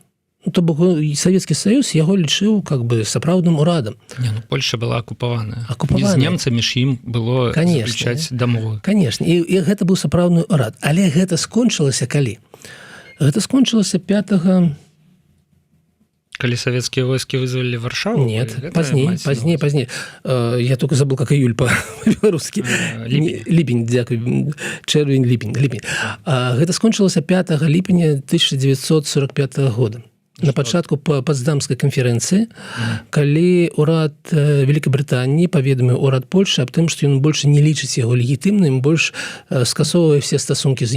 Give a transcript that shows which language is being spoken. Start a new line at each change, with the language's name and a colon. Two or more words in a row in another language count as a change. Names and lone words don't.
Belarusian: То бок Савецкі Саюз яго лічыў как бы сапраўдным урадам. Не, ну Польша была акупаваная. І з немцамі ж ім было заключаць дамову. Канешне, і гэта быў сапраўдны урад. Але гэта скончылася калі? Гэта скончылася 5-го... Калі савецкія войскі вызвалілі Варшаву? Нет, пазней.
Russian: Я только забыл, как июль по-беларускі.
Belarusian: Ліпень, дзякуй. Чэрвень, ліпень. Гэта скончылася 5 ліпеня 1945 года. На пачатку Потсдамскай канферэнцыі, калі урад Вялікай Брытаніі паведаміў урад Польшы аб тым, што ён больш не лічыць яго легітымным, больш скасоўвае все стасункі з ім.